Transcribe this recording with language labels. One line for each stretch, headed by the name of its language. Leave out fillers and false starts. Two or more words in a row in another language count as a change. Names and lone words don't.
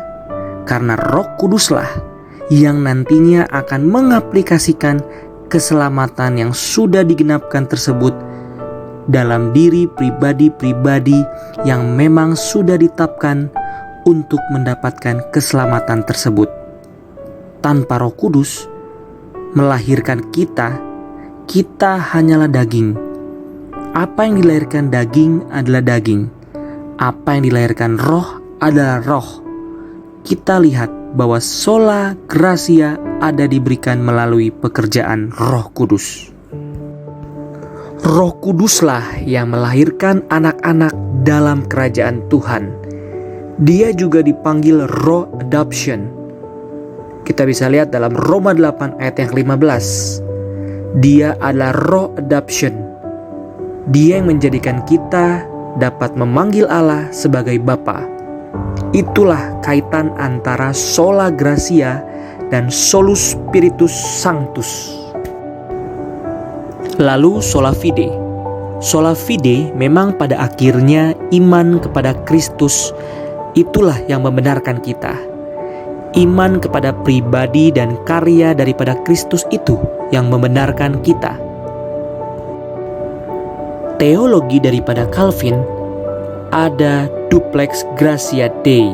Indonesian: Karena Roh Kuduslah yang nantinya akan mengaplikasikan keselamatan yang sudah digenapkan tersebut dalam diri pribadi-pribadi yang memang sudah ditetapkan untuk mendapatkan keselamatan tersebut. Tanpa Roh Kudus melahirkan kita hanyalah daging. Apa yang dilahirkan daging adalah daging. Apa yang dilahirkan roh adalah roh. Kita lihat bahwa
Latin: sola gratia
Indonesian: ada diberikan melalui pekerjaan Roh Kudus. Roh Kuduslah yang melahirkan anak-anak dalam kerajaan Tuhan. Dia juga dipanggil Roh Adoption. Kita bisa lihat dalam Roma 8 ayat yang 15. Dia adalah Roh Adoption. Dia yang menjadikan kita dapat memanggil Allah sebagai Bapa. Itulah kaitan antara
Latin: sola gratia
Indonesian: dan
Latin: solus spiritus sanctus.
Indonesian: Lalu
Latin: sola fide. Sola fide
Indonesian: memang pada akhirnya iman kepada Kristus. Itulah yang membenarkan kita. Iman kepada pribadi dan karya daripada Kristus itu yang membenarkan kita. Teologi daripada Calvin ada
Latin: duplex gratia Dei.